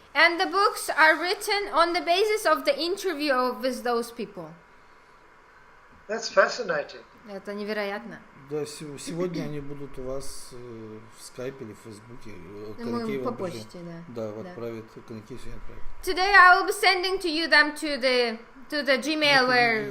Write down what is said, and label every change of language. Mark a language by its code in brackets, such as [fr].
[en] And the books are written on the basis of the interview with those people. That's fascinating. [ru] Это невероятно. Да, сегодня они будут у вас в скайпе или в фейсбуке. Мы по почте, да. Да, отправят, Конакей сегодня отправит. [en] Today I will be sending to you them to the Gmail where...